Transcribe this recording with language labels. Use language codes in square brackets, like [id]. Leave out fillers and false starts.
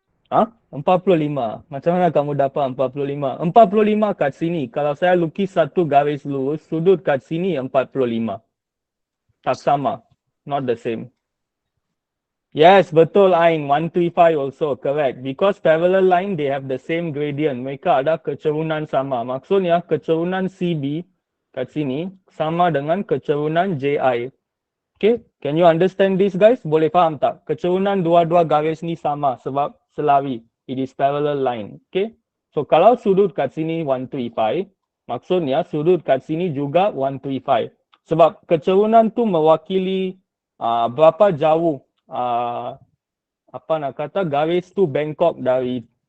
[ms] 45. Macam mana kamu dapat 45? 45 kat sini, kalau saya lukis satu garis lurus, sudut kat sini 45. Tak sama, [en] not the same. [ms] Yes, betul Ain. [en] 135 also correct. Because parallel line, they have the same gradient. [ms] Mereka ada kecerunan sama. Maksudnya kecerunan CB kat sini sama dengan kecerunan JI. [en] Okay, can you understand this guys? [ms] Boleh faham tak? Kecerunan dua-dua garis ni sama sebab selari. [en] It is parallel line. [ms] Okay, so kalau sudut kat sini 135, maksudnya sudut kat sini juga 135. Sebab kecerunan tu mewakili berapa jauh apa nak kata garis tu bengkok dari